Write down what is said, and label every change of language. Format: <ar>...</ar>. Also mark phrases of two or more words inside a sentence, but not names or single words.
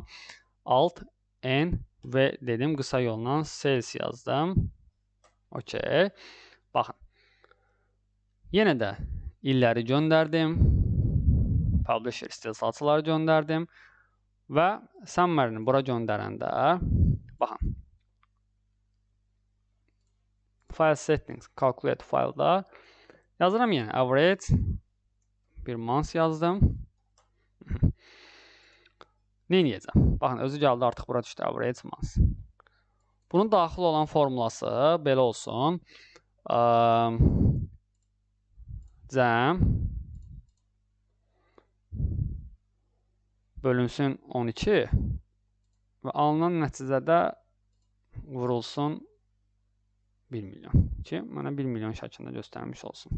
<az>Alt N və dedim, qısa yolla sales yazdım. OK. Baxın. Yenə də illəri göndərdim. Publisher istehsalçıları göndərdim və summary-ni bura göndərəndə baxın.</az> <en>File settings, calculate file-da</en> <az>yazıram yenə average bir month yazdım. Neynəyəcəm? Baxın, özü gəldi, artıq bura düşdü</az> <en>average month.</en> <az>Bunun daxil olan formulası belə olsun. Cəm bölünsün 12 və alınan nəticədə vurulsun 1 milyon ki, mənə 1 milyon şəklində göstərmiş olsun.</az>